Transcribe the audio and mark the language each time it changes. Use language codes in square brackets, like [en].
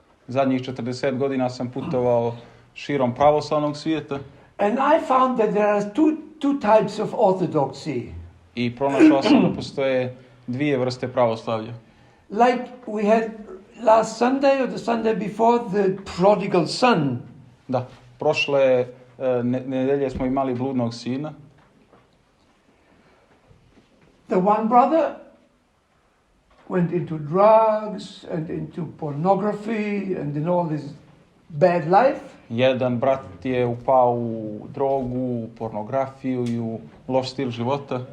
[sr] Zadnjih 40 godina sam putovao širom pravoslavnog svijeta. [en] And I found that there are two types of Orthodoxy. [sr] I pronašao sam da postoje dvije vrste pravoslavlja. [en] Like we had last Sunday or the Sunday before, the prodigal son. [sr] Da, prošle nedelje smo imali bludnog sina. [en] The one brother went into drugs and into pornography and in all this bad life. [sr] Jedan brat je upao u drogu, pornografiju i u loš stil života.